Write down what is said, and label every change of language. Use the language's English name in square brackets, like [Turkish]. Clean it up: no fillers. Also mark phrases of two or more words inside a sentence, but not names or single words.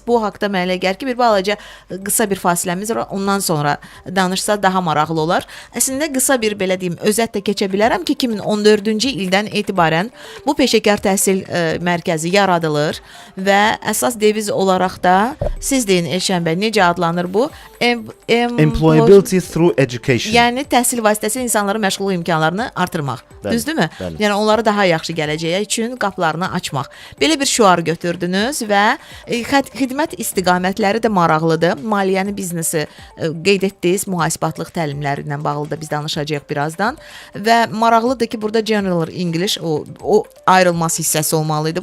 [Azerbaijani] Bu haqda mənə elə gəlir ki, bir balaca qısa bir fasiləmiz var, ondan sonra danışsa daha maraqlı olar. Əslində qısa bir belə deyim, özət də keçə bilərəm ki, 2014-cü ildən etibarən bu peşəkar təhsil mərkəzi yaradılır və əsas deviz olaraq da siz deyin Elşən bəy, necə adlanır bu? [English] Employability through education. [Azerbaijani] Yəni təhsil vasitəsilə insanların məşğulluq imkanlarını artırmaq. Düzdürmü? Bəli. Yəni onları daha yaxşı gələcəyə üçün qapılarını açmaq. Belə bir şüar götürdünüz və xidmət istiqamətləri də maraqlıdır. Maliyyəni, biznesi qeyd etdiniz, mühasibatlıq təlimləri ilə bağlı da biz danışacağıq birazdan və maraqlıdır ki, burada [English] General English [Azerbaijani] o ayrılmaz hissəsi olmalı idi.